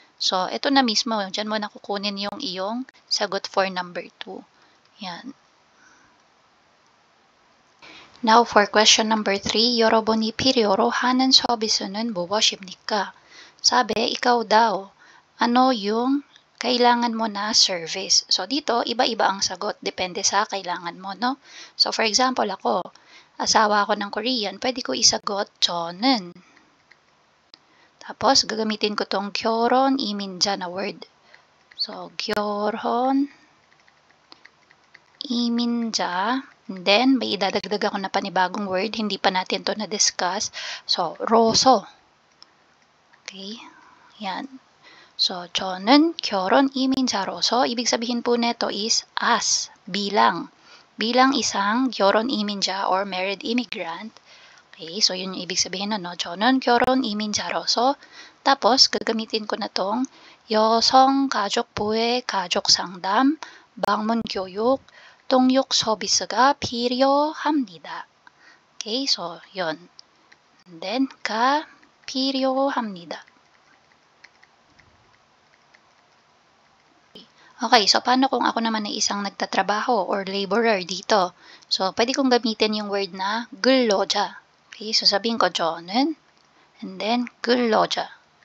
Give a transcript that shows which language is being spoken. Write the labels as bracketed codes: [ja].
[tl] So, ito na mismo. Diyan mo nakukunin yung iyong sagot for number 2. Yan. [en] Now, for question number 3, [ko] 여러분이 필요로 하는 서비스는 무엇입니까? [tl] Sabi, ikaw daw. Ano yung kailangan mo na service? So, dito, iba-iba ang sagot. Depende sa kailangan mo, no? So, for example, ako, asawa ako ng Korean, pwede ko isagot, 저는. Tapos, gagamitin ko tong 결혼 이민자 na word. So, 결혼 이민자. And then, may idadagdag ako na panibagong word. Hindi pa natin to na-discuss. So, roso. Okay? Yan. So, [ko] 저는 결혼 이민자로서, [tl] ibig sabihin po neto is as, bilang. Bilang isang 결혼 이민자 or married immigrant. Okay? So, yun yung ibig sabihin na, no? [ko] 저는 결혼 이민자로서. [tl] Tapos, gagamitin ko na tong [ko] 여성가족부의 가족상담, 방문교육, 동력 서비스가 필요합니다. [tl] Okay, so yun. [en] And then, [ko] 필요합니다. [tl] Okay, so paano kung ako naman ay isang nagtatrabaho or laborer dito? So, pwede kong gamitin yung word na 근로자. Okay, so sabihin ko 저는, and then 근로자.